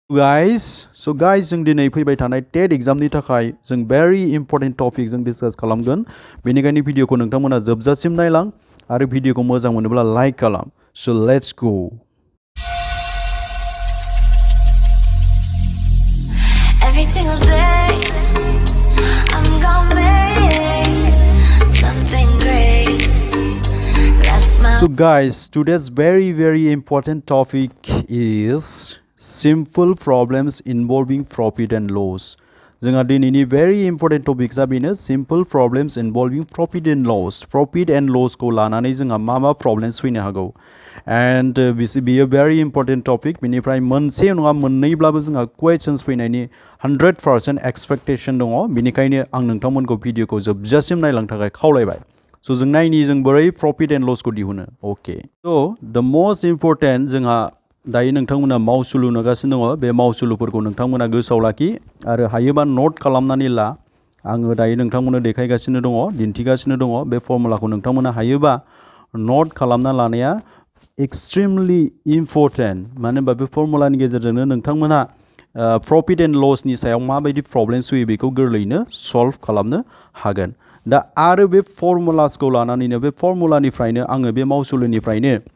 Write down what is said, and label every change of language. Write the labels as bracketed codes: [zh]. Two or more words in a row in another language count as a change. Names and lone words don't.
[brx] guys जों दिनै फैबाय थानाय टेट एग्जामनि थाखाय जों [en] very important topic [brx] जों डिसकास खालामगोन बेनिखायनो भिडियोखौ नोंथांमोना जोबजासिम नायलां आरो भिडियोखौ मोजां मोनोब्ला लाइक खालाम [en] so let's go Every single day I'm gonna make something great. That's my So guys, today's very important topic is simple problems involving profit and loss. [brx] जोंहा दिनैनि [en] very important topic [brx] आ बेनो [en] simple problems involving profit and loss. Profit and loss [brx] खौ लानानै जोंहा मा problems फैनो हागौ and बेयो [en] very important topic [brx] बेनिफ्राय मोनसे नङा मोननैब्लाबो जोंहा questions फैनायनि 100% expectation दङ बेनिखायनो आं नोंथांमोनखौ भिडियोखौ जोबजासिम नायलांनो थाखाय खावलायबाय So जों नायनि जों बोरै [en] profit and lossखौ [brx] दिहुनो [en] okay so the most [brx] इम्पोर्टेन्ट जोंहा दायो नोंथांमोना मावसुलु नुगासिनो दङ बे मावसुलुफोरखौ नोंथांमोना गोसोआव लाखि आरो हायोबा नोट खालामनानै ला आङो दायो नोंथांमोननो देखायगासिनो दङ दिन्थिगासिनो दङ बे फर्मुलाखौ नोंथांमोना हायोबा नोट खालामना लानाया [en] extremely important [brx] मानो होनबा बे फर्मुलानि गेजेरजोंनो नोंथांमोना [en] profit and lossनि [brx] सायाव माबायदि प्रब्लेम्स फैयो बेखौ गोरलैयैनो सल्भ खालामनो हागोन दा आरो बे फर्मुलासखौ लानानैनो बे फर्मुलानिफ्रायनो आङो बे मावसुलुनिफ्रायनो